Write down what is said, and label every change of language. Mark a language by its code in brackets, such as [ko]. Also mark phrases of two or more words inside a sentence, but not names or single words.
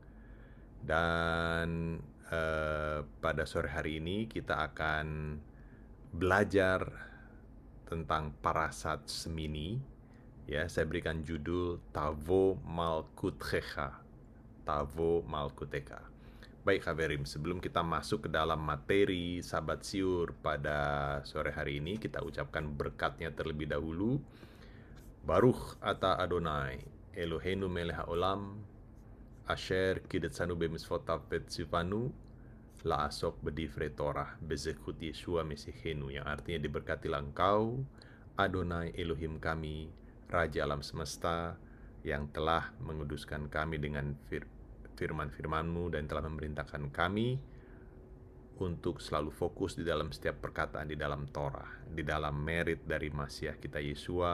[id] Dan pada sore hari ini kita akan belajar tentang Parasat Semini. Ya, saya berikan judul [he] תבוא מלכותך. תבוא מלכותך. [id] Baik Khaverim, sebelum kita masuk ke dalam materi Sabat Siur pada sore hari ini, kita ucapkan berkatnya terlebih dahulu. [he] ברוך אתה אדני אלהינו מלך העולם אשר קדשנו במצותיו וצונו לעסוק בדברי תורה, בזכות ישוע משיחנו, [id] yang artinya diberkatilah engkau, Adonai Elohim kami, Raja alam semesta, yang telah menguduskan kami dengan firman-firman-Mu dan telah memerintahkan kami untuk selalu fokus di dalam setiap perkataan di dalam Torah, di dalam merit dari Masiah kita Yesua.